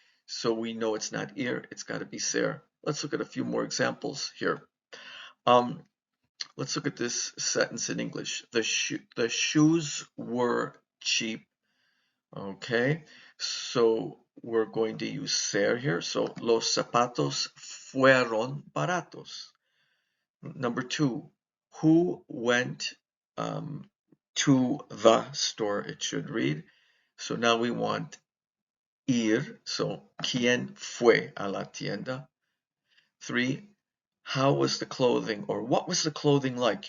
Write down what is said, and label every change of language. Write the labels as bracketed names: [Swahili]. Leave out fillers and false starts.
[English] So we know it's not ir, it's got to be ser. Let's look at a few more examples here. Let's look at this sentence in English. The shoes were cheap. Okay, so we're going to use ser here. [Spanish] So los zapatos fueron baratos. [English] Number 2, who went to the store, it should read. So now we want ir. So [Spanish] ¿quién fue a la tienda? [English] 3, how was the clothing, or what was the clothing like?